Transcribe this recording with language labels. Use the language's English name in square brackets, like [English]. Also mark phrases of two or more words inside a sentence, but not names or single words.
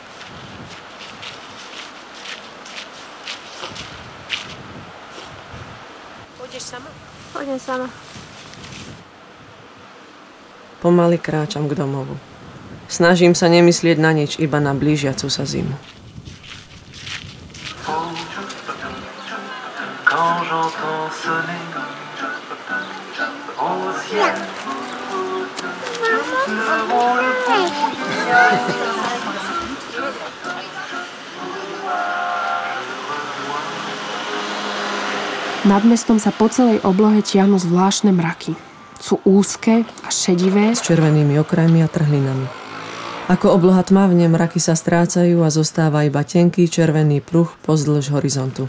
[Slovak] Pôjdeš sama? Pôjdem sama. Pomaly kráčam k domovu. Snažím sa nemyslieť na nič, iba na blížiacu sa zimu. [French] Quand j'entends sonner au ciel le rôle [Slovak] Nad mestom sa po celej oblohe tiahnu zvláštne mraky. Sú úzke a šedivé. S červenými okrajmi a trhlinami. Ako obloha tmavne, mraky sa strácajú a zostáva iba tenký červený pruh pozdĺž horizontu.